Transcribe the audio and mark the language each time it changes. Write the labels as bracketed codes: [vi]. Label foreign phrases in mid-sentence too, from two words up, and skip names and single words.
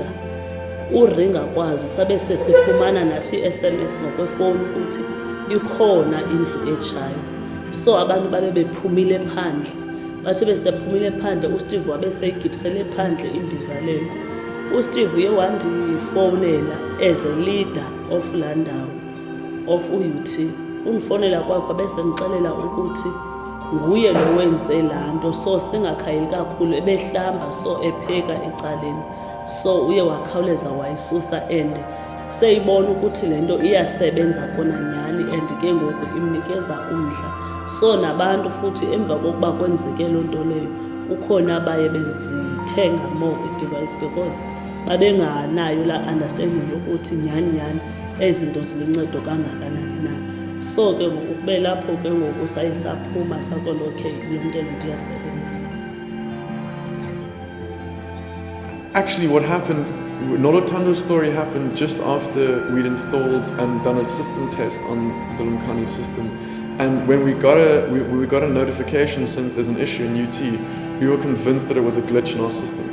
[xh] Uringa kwazo sabe sesifumana nathi i-SMS ngokwefoni ukuthi ikhona indlu etshayo. So abantu babe bephumile phandle. Bathi besephumile phandle, uSteve wabe seyigibisele phandle imbiza leyo. uSteve uye wandifowunela [en] as a leader of [xh] Landau of UT. Undifonela kwakho bese ngixelela ukuthi nguye lo wenze laa nto, so singakhayeli kakhulu, ebehlamba so epheka ecaleni. So uye wakhawuleza wayisusa and seyibona ukuthi le nto iyasebenza kona nyhani and ke ngoku imnikeza umdla. So nabantu futhi emva kokuba kwenzeke loo nto leyo, kukhona abaye bezithenga more i-device because babenganayo la understanding yokuthi nyhani ezi zinto ziluncedo kangakanani na. So ke ngoku kube lapho ke ngoku saye saphuma sakolo okay yonke le nto iyasebenza. [en] Actually, what happened, Nolotando's story happened just after we'd installed and done a system test on the Lumkani system. And when we got a notification saying there's an issue in UT, we were convinced that it was a glitch in our system.